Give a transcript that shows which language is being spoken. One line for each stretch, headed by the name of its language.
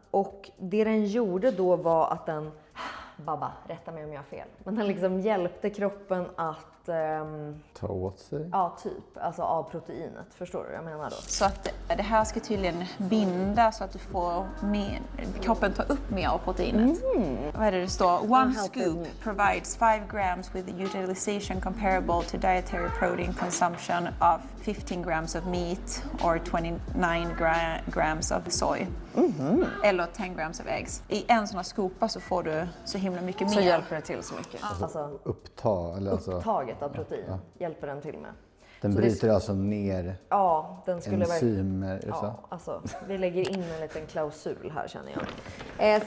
Swedish: Och det den gjorde då var att den... Babba, rätta mig om jag har fel. Men den liksom hjälpte kroppen att... Ta åt sig? Ja, typ. Alltså av proteinet. Förstår du vad jag menar då? Så att det här ska tydligen binda så att du får mer, kroppen tar upp mer av proteinet. Vad är det står?
English: One scoop provides 5 grams with utilization comparable to dietary protein consumption of 15 grams of meat or 29 grams of soy.
Swedish: Eller
English: 10 grams of eggs.
Swedish: I en sån här skopa så får du så himla mycket mer. Så hjälper det till så mycket. Alltså, upptaget av protein hjälper den till med. Den så bryter alltså ner den skulle enzymer. Alltså, vi lägger in en liten klausul här känner jag.